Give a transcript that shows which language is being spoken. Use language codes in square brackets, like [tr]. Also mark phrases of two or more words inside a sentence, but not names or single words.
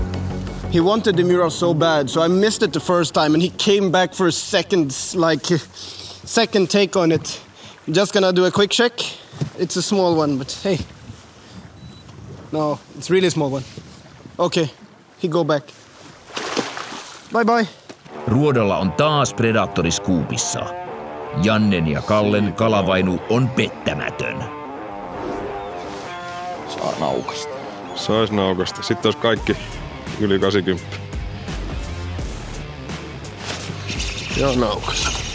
[en] He wanted the mirror so bad, so I missed it the first time, and he came back for a second take on it. I'm just gonna do a quick check. It's a small one, but hey. No, it's really a small one. Okay, he go back. Bye bye. [fi] Ruodolla on taas Predatori skuupissa. Jannen ja Kallen kalavainu on pettämätön. Saa naukasta. Sais naukasta. Sitten olisi kaikki yli 80. Joo, naukasta.